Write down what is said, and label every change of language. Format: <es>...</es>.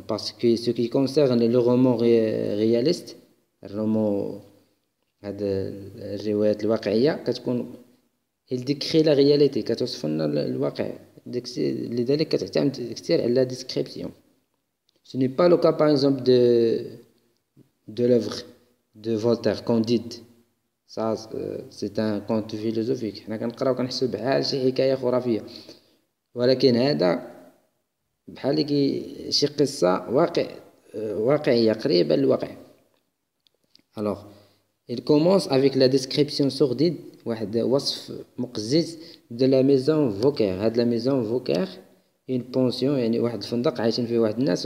<fr>Parce que ce qui concerne le roman réaliste،</fr> <ar>الرومان هاد الروايات الواقعية كتكون</ar> <fr>il décrit la réalité،</fr> <ar>كتوصف لنا الواقع، لذلك كتعتمد كثير على</ar> <fr>la description. Ce n'est pas le cas par exemple de l'œuvre de Voltaire, Candide. Ça c'est un conte philosophique،</fr> <ar>حنا كنقراو كنحسو بحال شي حكاية خرافية، ولكن هذا بحال شي قصة واقعية قريبة للواقع.</ar> <fr>Alors il commence avec la description sordide،</fr> <ar>واحد وصف مقزز</ar> <fr>de la maison Vauquer.</fr> <ar>هاد</ar> <fr>la maison Vauquer une pension،</fr> <ar>يعني واحد الفندق عايشين فيه واحد الناس.</ar>